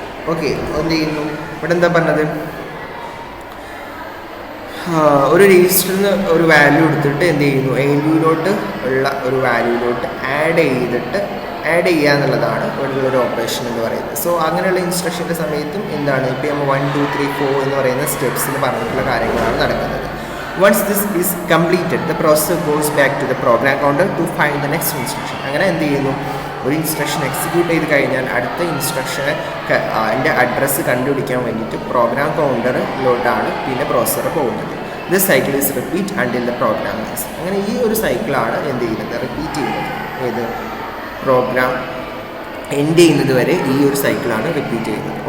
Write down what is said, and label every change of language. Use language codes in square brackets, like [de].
[ml] Okay, എന്ത് ചെയ്യുന്നു, ഇവിടെ എന്താ പറഞ്ഞത്, ഒരു രജിസ്റ്ററിൽ നിന്ന് ഒരു വാല്യൂ എടുത്തിട്ട് എന്ത് ചെയ്യുന്നു, ALUയിലോട്ട് ഉള്ള ഒരു വാല്യൂയിലോട്ട് ആഡ് ചെയ്യുക എന്നുള്ളതാണ് ഇവിടെയുള്ള ഒരു ഓപ്പറേഷൻ എന്ന് പറയുന്നത്. സോ അങ്ങനെയുള്ള ഇൻസ്ട്രക്ഷൻ്റെ സമയത്തും എന്താണ്, ഇപ്പോൾ നമ്മൾ 1 2 3 4 എന്ന് പറയുന്ന സ്റ്റെപ്സിൽ പറഞ്ഞിട്ടുള്ള കാര്യങ്ങളാണ് നടക്കുന്നത്. [en] Once this is completed, the processor goes back to the program counter to find the next instruction. [ml] അങ്ങനെ എന്ത് ചെയ്യുന്നു, ഒരു ഇൻസ്ട്രക്ഷൻ എക്സിക്യൂട്ട് ചെയ്ത് കഴിഞ്ഞാൽ അടുത്ത ഇൻസ്ട്രക്ഷനെ അതിൻ്റെ അഡ്രസ്സ് കണ്ടുപിടിക്കാൻ വേണ്ടിയിട്ട് പ്രോഗ്രാം കൗണ്ടറിലോട്ടാണ് പിന്നെ പ്രോസസ്സർ പോകുന്നത്. [en] This cycle is repeat until the program is. [ml] അങ്ങനെ ഈ ഒരു സൈക്കിളാണ് എന്ത് ചെയ്യുന്നത്, റിപ്പീറ്റ് ചെയ്യുന്നത്. ഏത് പ്രോഗ്രാം എൻഡ് ചെയ്യുന്നത് വരെ ഈ ഒരു സൈക്കിളാണ് റിപ്പീറ്റ് ചെയ്യുന്നത്.